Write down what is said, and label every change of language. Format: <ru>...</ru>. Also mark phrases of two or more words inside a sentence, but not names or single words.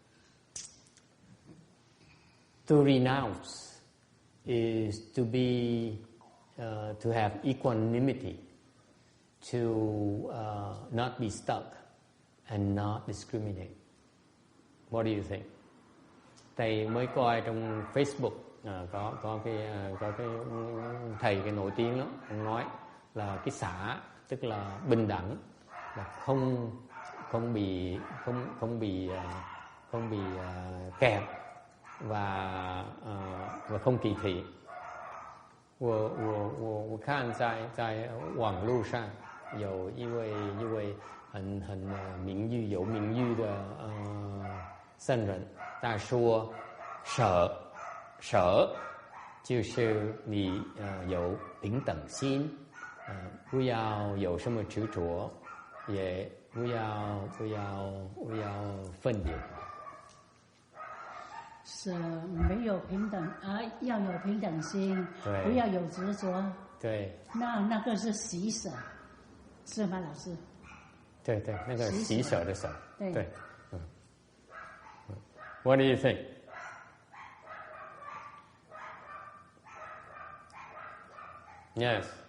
<en>To renounce is to be, to have equanimity, to not be stuck and not discriminate. What do you think?</en> <vi>Thầy mới coi trong Facebook có cái thầy cái nổi tiếng lắm, ông nói là cái xả tức là bình đẳng, là không bị kẹp và không kỳ thị.</vi> <zh>我看在网络上有一位很名誉有名誉的圣人，他说舍就是你有平等心，不要有什么执着，也不要分别。是没有平等要有平等心，不要有执着。对，那个是喜舍，是吗，老师？对对，那个喜舍的舍。对。</zh> <en>What do you think? Yes.</en>